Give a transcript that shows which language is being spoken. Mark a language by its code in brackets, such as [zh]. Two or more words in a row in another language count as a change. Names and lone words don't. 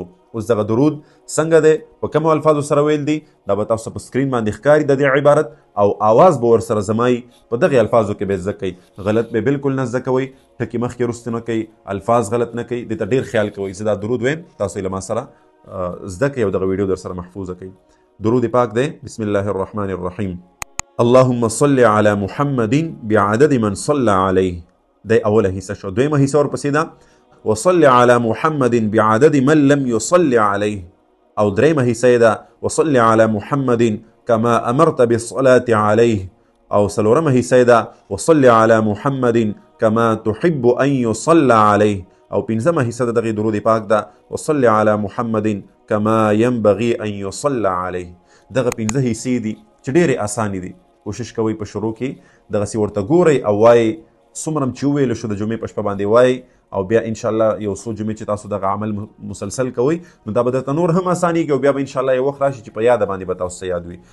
[ps] اوس دغه درود څنګه دی، په کومو الفاظو سره ویل دی، دا به تاسو په سکرین باندې ښکاري د دې عبارت، او آواز به ورسره زمایي. په دغې الفاظو کې به زده کوئ، غلط به بالکل نه زده کوئ، ټکي مخکې وروستې نه کوئ، الفاظ غلط نه کوئ. دې ته ډېر خیال کوئ. زه دا درود ویم، تاسو یې له ما سره زده کوئ او دغه ویډیو در سره محفوظه کوئ. درود پاک دی. [ar] بسم الله الرحمن الرحیم. اللهم صل على محمد بعدد من صلى عليه. [ps] دی اوله حصه شو. دویمه حصه ورپسې ده [ar] وصل على محمد بعدد من لم يصل عليه. [ps] او دریمه حصه ده [ar] وصل على محمد كما امرت بالصلاة عليه. [ps] او سلورمه حصه ده [ar] وصل على محمد كما تحب ان يصلى عليه. [ps] او پنځمه حصه ده دغه درود پاک ده [ar] وصل على محمد كما ينبغي ان يصلى عليه. [ps] دغه پنځه حصې دي چې ډېرې اسانې دي. کوشش کوئ په شروع کې دغسې ورته ګورئ او وایئ، څومره چې وویلو شو د جمعې په شپه باندې وایئ، او بیا [ar] انشاءالله [ps] یو څو جمعې چې تاسو دغه عمل مسلسل کوئ نو دا به درته نور هم اسانېږي، او بیا به [ar] انشاءالله [ps] یو وخت راشي چې په یاده باندې به تاسو ته یاد وي.